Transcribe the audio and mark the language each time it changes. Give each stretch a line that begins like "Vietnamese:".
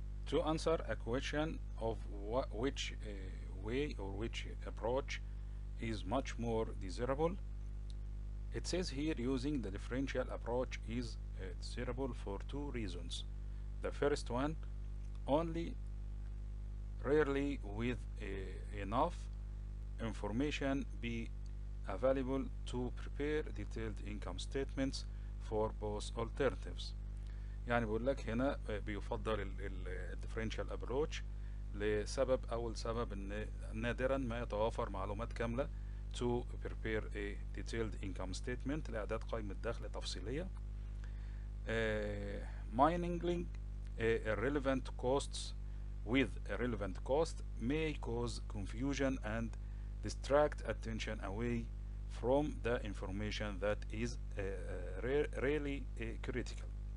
English: To answer a question of which way or which approach is much more desirable, it says here using the differential approach is desirable for two reasons. The first one, only rarely with enough information be available to prepare detailed income statements for both alternatives.
Arabic: يعني بقول لك هنا بيفضل الديفرنشال ابروتش لسبب، اول سبب ان نادرا ما يتوافر معلومات كامله
English: to prepare a detailed income statement
Arabic: لاعداد قائمه دخل تفصيليه.
English: Mingling irrelevant costs with irrelevant cost may cause confusion and distract attention away from the information that is really critical.